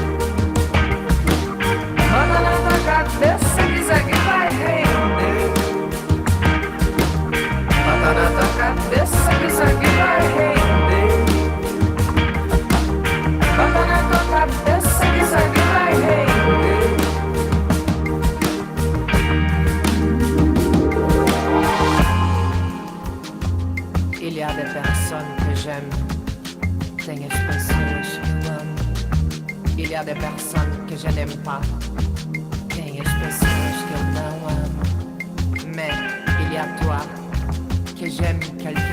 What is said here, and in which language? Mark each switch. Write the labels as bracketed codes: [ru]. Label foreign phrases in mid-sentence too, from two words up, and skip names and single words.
[pt] Bota na tua cabeça que isso aqui vai render. Bota na tua cabeça que isso aqui vai render. Bota na tua cabeça que isso aqui vai render. [fr] Il y a des personnes que j'aime. [pt] Tem as pessoas que eu amo. [fr] Il y a des personnes que je n'aime pas. [pt] Tem as pessoas que eu não amo. [fr] Mais il y a toi que j'aime, que